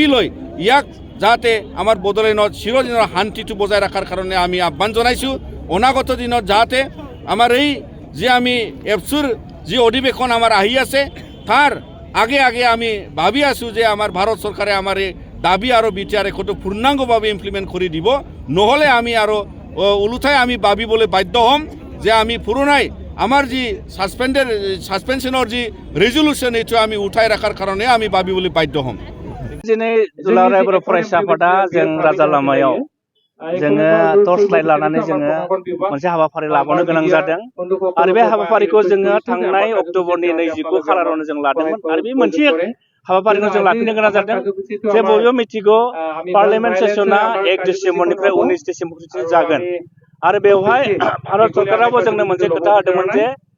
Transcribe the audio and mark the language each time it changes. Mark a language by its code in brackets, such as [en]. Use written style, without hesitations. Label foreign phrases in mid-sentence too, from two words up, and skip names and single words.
[as] লৈ ইয়াক যাতে আমাৰ বড়োলেণ্ডত চিৰদিনৰ শান্তিটো বজাই ৰখাৰ কাৰণে আমি আহ্বান জনাইছোঁ অনাগত দিনত যাতে আমাৰ এই যে আমি এফচুৰ যি অধিৱেশন আমাৰ আহি আছে তাৰ আগে আমি ভাবি আছোঁ যে আমাৰ ভাৰত চৰকাৰে আমাৰ এই দাবী আৰু বিটিআৰ ৰেকৰ্ডটো পূৰ্ণাংগভাৱে ইমপ্লিমেণ্ট কৰি দিব নহ'লে আমি আৰু ওলোটাই আমি ভাবিবলৈ বাধ্য হ'ম যে আমি পুৰণাই আমাৰ যি ছাছপেনশ্যনৰ যি ৰিজলিউশ্যন এইটো আমি উঠাই ৰখাৰ কাৰণে আমি ভাবিবলৈ বাধ্য হ'ম [brx] दिनै दुलाराय बर' फरायसा आफादा जों राजा लामायाव जोङो [en] torch light [brx] लानानै जोङो मोनसे हाबाफारि लाबोनो गोनां जादों आरो बे हाबाफारिखौ जोङो थांनाय अक्ट'बरनि 29 खालारावनो जों लादोंमोन आरो बे मोनसे हाबाफारिखौ जों लाखिनो गोनां जादों जे बयबो मिथिगौ [en] parliament session [brx] 1 डिसेम्बरनिफ्राय 19 डिसेम्बरसिम जागोन आरो बेवहाय भारत सरकाराबो जोंनो मोनसे खोथा होदोंमोन जे